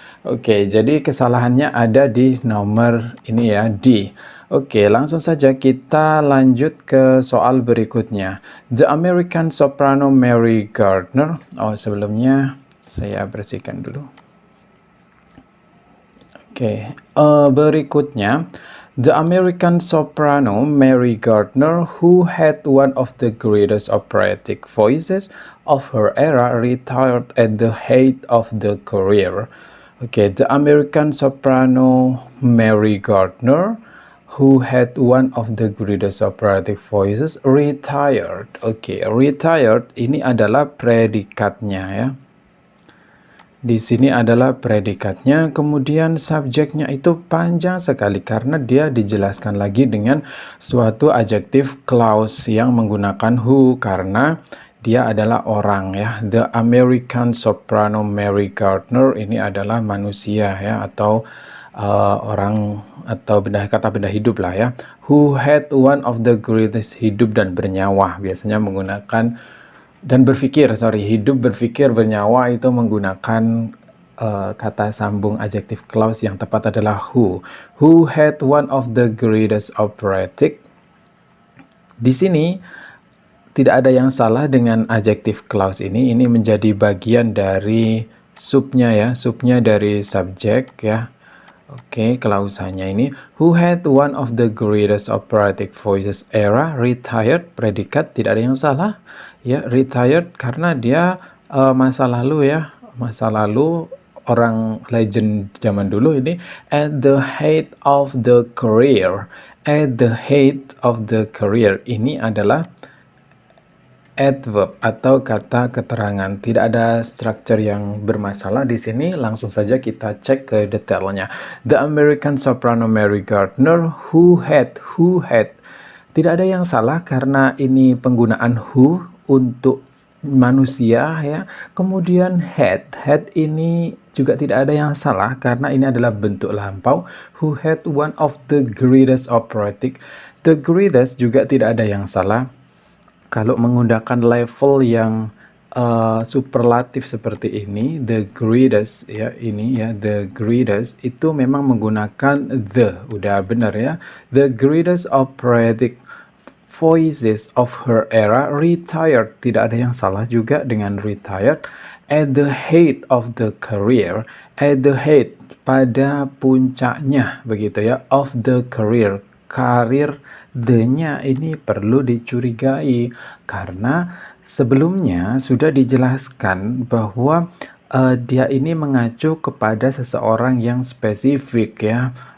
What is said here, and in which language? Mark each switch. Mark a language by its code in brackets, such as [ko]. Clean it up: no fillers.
[id] Oke, jadi kesalahannya ada di nomor ini ya, D. Oke, langsung saja kita lanjut ke soal berikutnya. [en] The American soprano Mary Gardner. [id] Oh, sebelumnya saya bersihkan dulu. Oke, berikutnya. [en] The American soprano Mary Gardner, who had one of the greatest operatic voices of her era, retired at the height of the career. Okay, the American soprano Mary Gardner, who had one of the greatest operatic voices, retired. [id] Oke, retired ini adalah predikatnya ya. Di sini adalah predikatnya, kemudian subjeknya itu panjang sekali karena dia dijelaskan lagi dengan suatu adjective clause yang menggunakan who karena dia adalah orang ya. [en] The American soprano Mary Gardner [id] ini adalah manusia ya, atau orang atau kata benda hidup lah ya. [en] Who had one of the greatest, [id] hidup dan bernyawa, biasanya menggunakan dan berpikir, hidup, berpikir, bernyawa itu menggunakan kata sambung adjective clause yang tepat adalah who. [en] Who had one of the greatest operatic. [id] Di sini tidak ada yang salah dengan adjective clause ini menjadi bagian dari subnya ya, subnya dari subjek ya. Oke, klausanya ini [en] who had one of the greatest operatic voices era, [id] retired, predikat, tidak ada yang salah ya, retired karena dia masa lalu ya, masa lalu, orang legend zaman dulu ini. [en] At the height of the career, at the height of the career [id] ini adalah adverb atau kata keterangan. Tidak ada structure yang bermasalah di sini. Langsung saja kita cek ke detailnya. [en] The American soprano Mary Gardner, who had. [id] Tidak ada yang salah karena ini penggunaan who untuk manusia ya. Kemudian had ini juga tidak ada yang salah karena ini adalah bentuk lampau. [en] Who had one of the greatest operatic. [id] The greatest juga tidak ada yang salah kalau menggunakan level yang superlatif seperti ini, the greatest ya, ini ya, the greatest itu memang menggunakan the, udah benar ya, [en] the greatest operatic voices of her era retired. [id] Tidak ada yang salah juga dengan retired. [en] At the height of the career, at the height, [id] pada puncaknya, begitu ya, [en] of the career, [id] karir, the-nya ini perlu dicurigai karena sebelumnya sudah dijelaskan bahwa dia ini mengacu kepada seseorang yang spesifik ya.